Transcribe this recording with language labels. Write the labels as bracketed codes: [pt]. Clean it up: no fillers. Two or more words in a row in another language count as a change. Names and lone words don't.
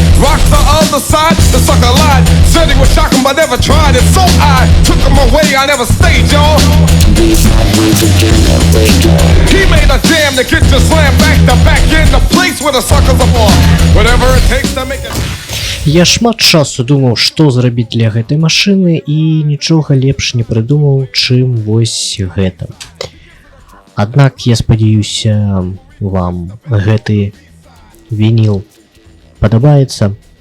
[en] Rock the other side, the sucker lied. Said he would shock him, but never tried it. So I took him away, I never stayed, y'all. He made a jam to get you slammed back to back in the place where the suckers are born. Whatever it takes to make it. [be] Я шмат часу думаў, што зрабіць для гэтай машыны і нічога лепш не прыдумаў, чым вось гэта. Аднак я спадзяюся, вам гэты вініл падабаецца.